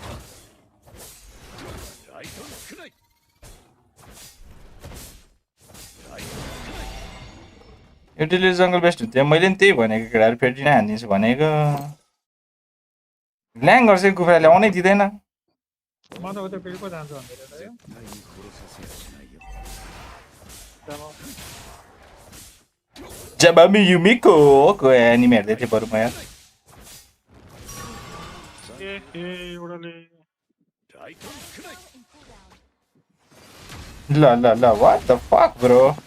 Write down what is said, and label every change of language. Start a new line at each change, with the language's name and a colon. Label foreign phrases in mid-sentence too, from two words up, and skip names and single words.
Nepali: यो डिलिभरी जङ्गल बेस्ट हुन्थ्यो मैले पनि त्यही भनेको केटाहरू फेरि नै हानिदिन्छु भनेको ल्याङ गर्छ कुखुराले आउनै दिँदैन म त उता फेरि पो जान्छु भन्दै थियो
Japanese: 絶対に殺させやしないよ
Nepali: जबामी युमिको को एनिमे हेर्दै थिएँ बरु म यार एउटाले ल ल ल
English: what the fuck bro